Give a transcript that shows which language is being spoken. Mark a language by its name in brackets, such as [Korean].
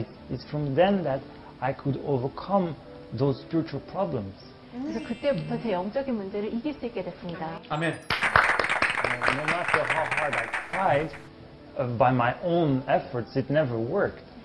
[English] It's from then that I could overcome those spiritual problems. [Korean] 그래서 그때부터 제 영적인 문제를 이길 수 있게 됐습니다. 아멘. [English] No matter how hard I tried, by my own efforts, it never worked.